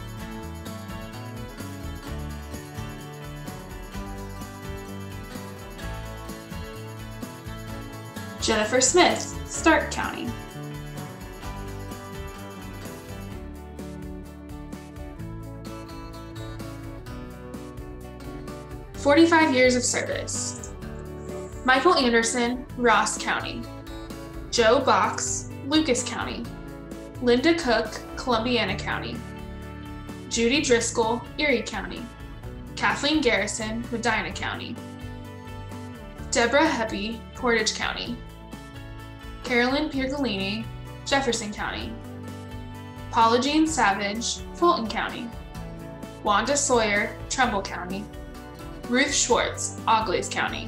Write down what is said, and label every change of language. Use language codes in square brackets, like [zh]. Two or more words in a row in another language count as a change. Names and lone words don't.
[en] Jennifer Smith, Stark County. "45 years of service." Michael Anderson, Ross County. Joe Box, Lucas County. Linda Cook, Columbiana County. Judy Driscoll, Erie County. Kathleen Garrison, Medina County. Deborah Heppy, Portage County. Carolyn Piergolini, Jefferson County. Paula Jean Savage, Fulton County. Wanda Sawyer, Trumbull County. Ruth Schwartz, Auglaize County.